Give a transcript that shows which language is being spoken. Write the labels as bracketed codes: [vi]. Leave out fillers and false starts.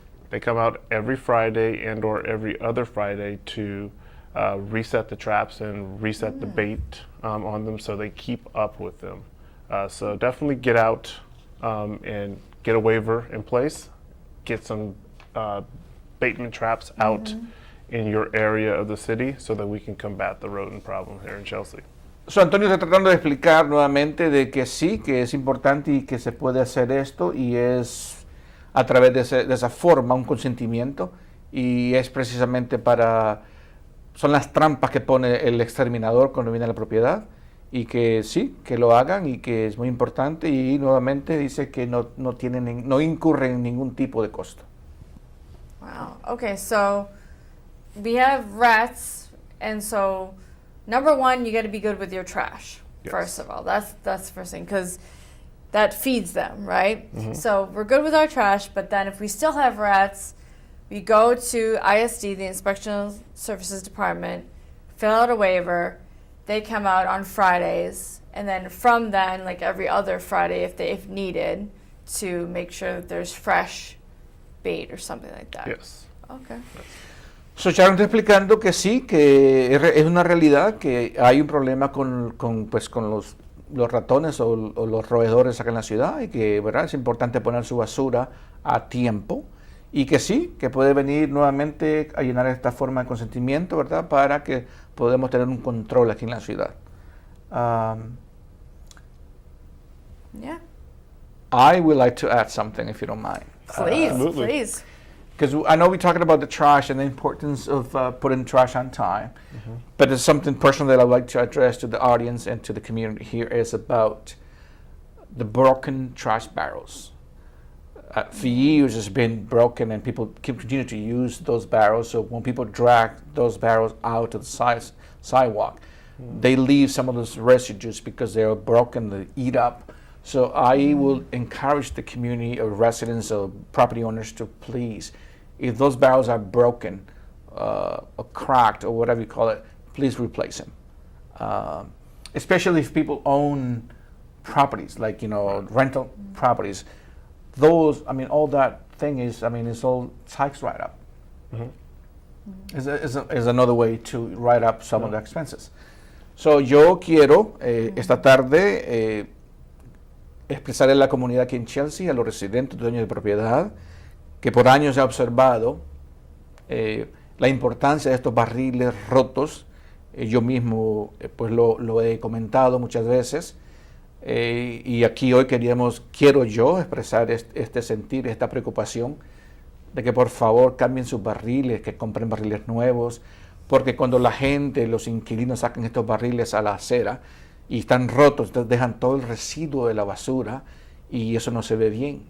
[en] They come out every Friday and or every other Friday to reset the traps and reset the bait on them so they keep up with them. So definitely get out and get a waiver in place, get some baitment traps out in your area of the city so that we can combat the rodent problem here in Chelsea. [es] So, Antonio está tratando de explicar nuevamente de que sí, que es importante y que se puede hacer esto y es a través de esa forma, un consentimiento, y es precisamente son las trampas que pone el exterminador cuando viene a la propiedad, y que sí, que lo hagan y que es muy importante, y nuevamente dice que no incurren en ningún tipo de costo. [en] Wow. Okay, so we have rats, and so number one, you got to be good with your trash. Yes. First of all, that's the first thing, because that feeds them, right? So we're good with our trash, but then if we still have rats, we go to ISD, the Inspection Services Department, fill out a waiver. They come out on Fridays, and then from then, like every other Friday, if needed, to make sure that there's fresh bait or something like that. Yes. Okay. [es] So, Sharon está explicando que sí, que es una realidad, que hay un problema con los ratones o los roedores acá en la ciudad, y que, ¿verdad?, es importante poner su basura a tiempo, y que sí, que puede venir nuevamente a llenar esta forma de consentimiento, ¿verdad?, para que podamos tener un control aquí en la ciudad. [en] Yeah. I would like to add something, if you don't mind. Please, Absolutely. please. Because I know we're talking about the trash and the importance of putting trash on time, but it's something personal that I'd like to address to the audience and to the community here is about the broken trash barrels. For years it's been broken and people continue to use those barrels, so when people drag those barrels out to the sidewalk, they leave some of those residues because they are broken, they eat up. So I will encourage the community of residents or property owners to please, if those barrels are broken or cracked or whatever you call it, please replace them. Especially if people own properties, like, rental properties. Those, all that thing is, it's all tax write-up. Is another way to write up some of the expenses. [es] So yo quiero esta tarde expresar en la comunidad aquí en Chelsea, a los residentes, dueños de propiedad, que por años he observado la importancia de estos barriles rotos. Yo mismo pues lo he comentado muchas veces, y aquí hoy quiero yo expresar este sentir, esta preocupación de que por favor cambien sus barriles, que compren barriles nuevos, porque cuando la gente, los inquilinos sacan estos barriles a la acera y están rotos, entonces dejan todo el residuo de la basura y eso no se ve bien.